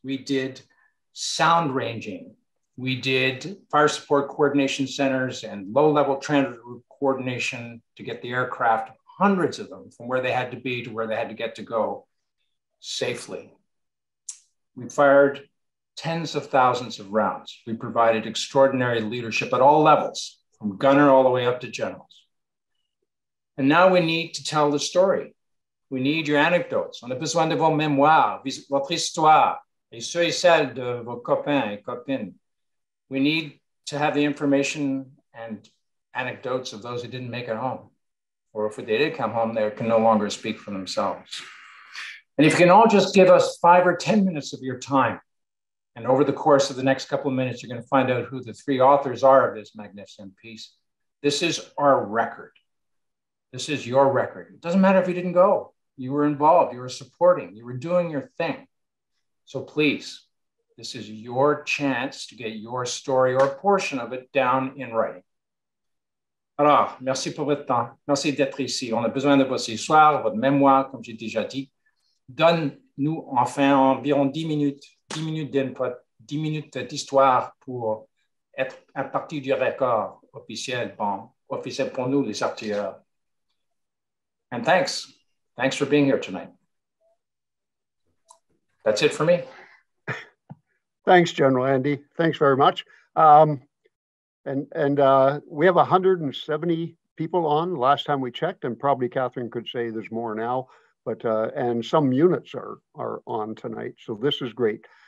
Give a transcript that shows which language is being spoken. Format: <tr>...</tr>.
<en>We did sound ranging. We did fire support coordination centers and low-level transit route coordination to get the aircraft, hundreds of them, from where they had to be to where they had to get to go safely. We fired tens of thousands of rounds. We provided extraordinary leadership at all levels, from gunner all the way up to generals. And now we need to tell the story. We need your anecdotes.</en> <fr>On a besoin de vos mémoires, votre histoire, et ceux et celles de vos copains et copines.</fr> <en>We need to have the information and anecdotes of those who didn't make it home. Or if they did come home, they can no longer speak for themselves. And if you can all just give us 5 or 10 minutes of your time, and over the course of the next couple of minutes, you're going to find out who the 3 authors are of this magnificent piece. This is our record. This is your record. It doesn't matter if you didn't go. You were involved, you were supporting, you were doing your thing. So please, this is your chance to get your story or a portion of it down in writing.</en> <fr>Alors, merci pour votre temps. Merci d'être ici. On a besoin de votre histoire, votre mémoire, comme j'ai déjà dit. Donne-nous enfin environ 10 minutes d'input, 10 minutes d'histoire pour être à partir du record officiel, officiel pour nous, les artilleurs.</fr> <en>And thanks for being here tonight. That's it for me. Thanks, General Andy. Thanks very much. We have 170 people on last time we checked, and probably Catherine could say there's more now, but and some units are on tonight. So this is great.</en>